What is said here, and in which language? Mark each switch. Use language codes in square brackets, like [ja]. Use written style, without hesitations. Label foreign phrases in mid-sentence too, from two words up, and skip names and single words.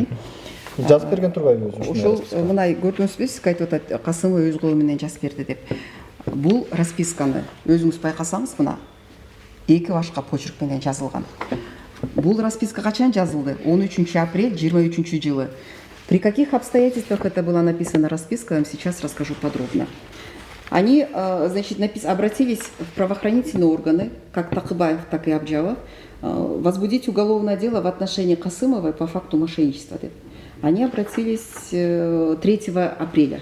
[ky] Жазып берген турбайбы өзү? Ошол мына көрдүңүзбү, сиз айтып атат, Касымова өз колу менен жазып берди деп. Бул расписканы өзүңүз байкасаңыз, мына 2 башка почерк менен жазылган. Бул расписка качан жазылды? 13 апрель 23 жылы. [ru] При каких обстоятельствах это была написана расписка, я вам сейчас расскажу подробно. Они, значит, обратились в правоохранительные органы, как Такыбаев, так и Абджалов, возбудить уголовное дело в отношении Касымовой по факту мошенничества. Они обратились 3 апреля.